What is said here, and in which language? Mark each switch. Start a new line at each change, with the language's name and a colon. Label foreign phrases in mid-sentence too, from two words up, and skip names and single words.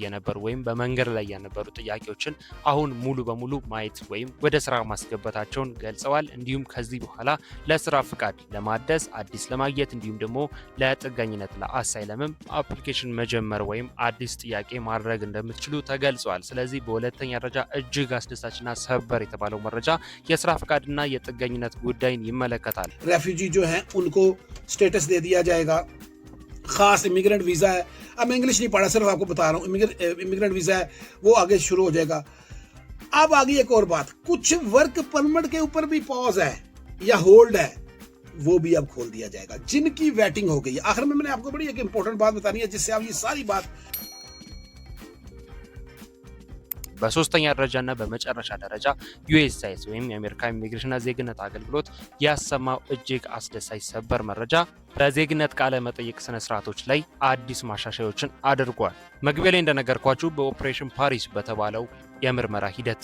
Amharic: የነበሩ ወይም በመንገድ ላይ የነበሩ ጥያቄዎችን አሁን ሙሉ በሙሉ ማየት ወይም ወደ ስራ ማስገባታቸውን ገልጸዋል። እንዲሁም ከዚህ በኋላ ለስራ ፍቃድ ለማደስ አዲስ ለማግኘት እንዲሁም ደግሞ ለጥገኝነት ለአሳይለምም አፕሊኬሽን መጀመር ወይም አዲስ ጥያቄ ማድረግ እንደምትችሉ ተገልጿል። ስለዚህ በሁለተኛ ደረጃ እጅግ አስደሳችና ሰበር የተባለው መረጃ የስራ ፍቃድና የጥገኝነት ጉዳይን ይመለከታል።
Hindi: रेफ्यूजी जो हैं उनको स्टेटस दे दिया जाएगा, खास
English: immigrant visa
Hindi: है। अब मैं इंग्लिश नहीं पढ़ा, सिर्फ आपको बता रहा हूँ,
English: immigrant visa
Hindi: है वो आगे शुरू हो जाएगा। अब आगे एक और बात, कुछ
English: work permit
Hindi: के ऊपर भी पॉज है या होल्ड है, वो भी अब खोल दिया जाएगा जिनकी वेटिंग हो गई है। आखिर में मैंने आपको बड़ी एक इंपॉर्टेंट बात बतानी है जिससे आप ये सारी बात
Amharic: በሶስተኛ ደረጃና በመጨረሻ ደረጃ ዩኤስሲአይኤስ ወይም የአሜሪካ ኢሚግሬሽንና ዜግነት አገልግሎት ያሰማው እጅግ አስደሳች ሰበር መረጃ በዜግነት ቃለ መጠይቅ ስነ ስርዓቶች ላይ አዲስ ማሻሻያዎችን አድርጓል። መግቢያ ላይ እንደነገርኳችሁ በኦፕሬሽን ፓሪስ በተባለው የምርመራ ሂደት